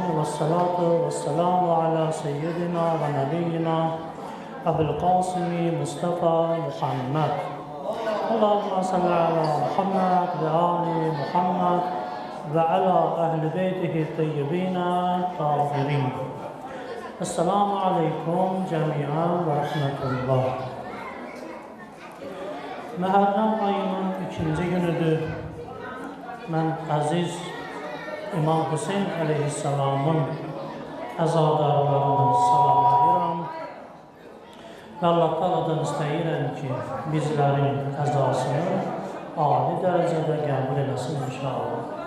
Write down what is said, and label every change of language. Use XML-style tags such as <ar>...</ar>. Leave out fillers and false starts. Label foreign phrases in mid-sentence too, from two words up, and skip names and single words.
<ar>والصلاة والسلام على سيدنا ونبينا أبي القاسم مصطفى محمد. اللهم صل على محمد وآل محمد وعلى أهل بيته الطيبين الطاهرين. السلام عليكم جميعا ورحمة الله.</ar> <az>Məhərrəm ayının ikinci günüdür. Mən əziz İmam Hüseyin əleyhissalamın əzadarlarını salamlayıram. Və Allah Teala'dan istəyirəm ki, bizlərin əzasını ali dərəcədə qəbul eləsin inşallah.</az>